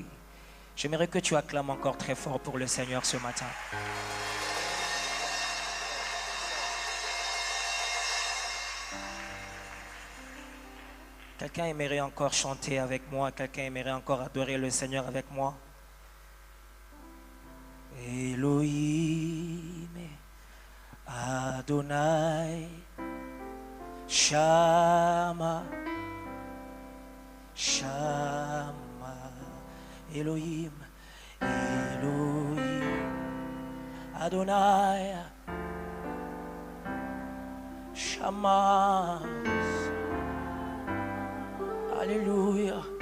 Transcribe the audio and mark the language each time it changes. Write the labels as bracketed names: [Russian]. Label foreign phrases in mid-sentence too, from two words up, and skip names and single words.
[French] J'aimerais que tu acclames encore très fort pour le Seigneur ce matin. Quelqu'un aimerait encore chanter avec moi? Quelqu'un aimerait encore adorer le Seigneur avec moi? [Hebrew] אלוהים, אדוני, שמע, שמע, אלוהים, אלוהים, אדוני, שמע, הללויה.